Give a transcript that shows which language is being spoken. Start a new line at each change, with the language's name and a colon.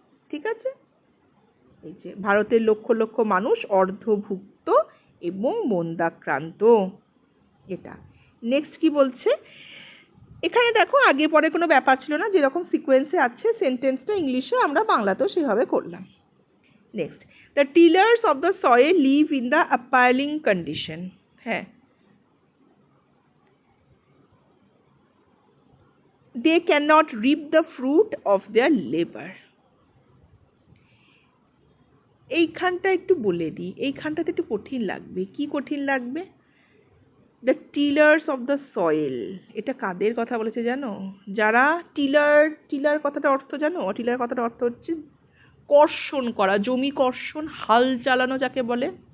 Bangla: ঠিক আছে, এই যে ভারতের লক্ষ লক্ষ মানুষ অর্ধভুক্ত এবং বন্দাক্রান্ত, এটা। নেক্সট কি বলছে, এখানে দেখো আগে পরে কোনো ব্যাপার ছিল না, যেরকম সিকোয়েন্সে আছে সেন্টেন্সটা ইংলিশে আমরা বাংলাতেও সেভাবে করলাম।
English: Next, the tillers of the soil live in the appalling condition. হ্যাঁ, they cannot reap the fruit of their labor.
Bangla: এইখানটা একটু বলে দিই, এইখানটাতে একটু কঠিন লাগবে। কি কঠিন লাগবে?
English: the tillers of the soil,
Bangla: এটা কাদের কথা বলেছে জানো? যারা টিলার কথাটা অর্থ জানো? টিলার কথাটা অর্থ হচ্ছে কর্ষণ করা, জমি কর্ষণ, হাল চালানো যাকে বলে।